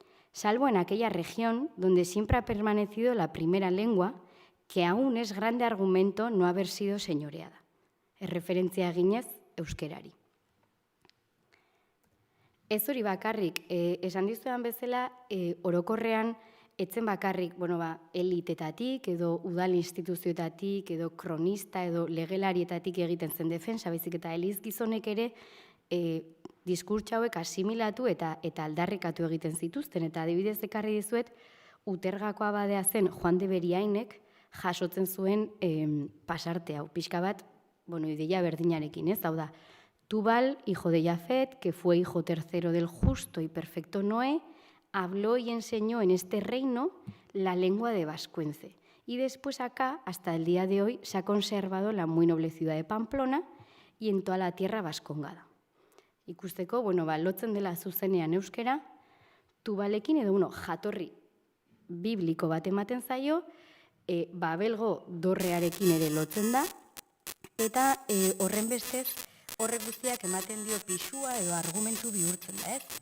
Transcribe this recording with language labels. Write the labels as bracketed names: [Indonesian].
[Spanish] Salvo en aquella región donde siempre ha permanecido la primera lengua, que aún es grande argumento no haber sido señoreada. [Basque] Es referentzia eginez euskerari. Ez hori bakarrik, esan dizudan bezala, orokorrean etzen bakarrik, elitetatik edo udal instituzioetatik edo kronista edo legelarietatik egiten zen defensa, baizik eta eliz gizonek ere diskurtsa hauek asimilatu eta aldarrikatu egiten zituzten. Eta adibidez ekarri dizuet, Utergako abadea zen Juan de Beriainek jasotzen zuen pasarte hau. Pixka bat, ideia berdinarekin, ez? Hau da, [Spanish] Tubal, hijo de Jafet, que fue hijo tercero del justo y perfecto Noé, habló y enseñó en este reino la lengua de vascuence. Y después acá, hasta el día de hoy, se ha conservado la muy noble ciudad de Pamplona y en toda la tierra vascongada. [Basque] Ikusteko, lotzen dela zuzenean euskera, Tubalekin edo, jatorri bibliko bat ematen zaio, Babelgo dorrearekin ere lotzen da, eta horren bestez, horrek guztiak ematen dio pisua edo argumentu bihurtzen da, ez?